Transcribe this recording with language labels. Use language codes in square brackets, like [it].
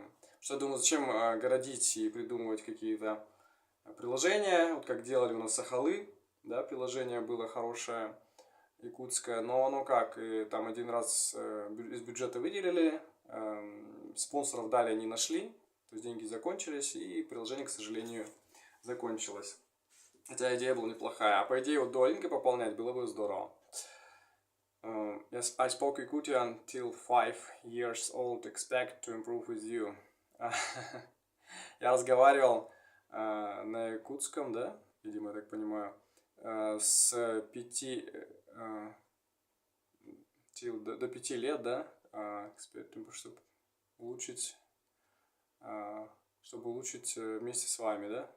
[ru] Потому что я думаю, зачем городить и придумывать какие-то приложения, вот как делали у нас Сахалы, да, приложение было хорошее, якутское, но оно как, и там один раз из бюджета выделили, спонсоров дали не нашли, то есть деньги закончились, и приложение, к сожалению, закончилось. Хотя идея была неплохая, а по идее вот Duolingo пополнять было бы здорово. [en] Yes, I spoke Yakutian till 5 years old, expect to improve with you. [ru] Я разговаривал на якутском, да, видимо, я так понимаю, с 5 до 5 лет, да, чтобы улучшить вместе с вами, да.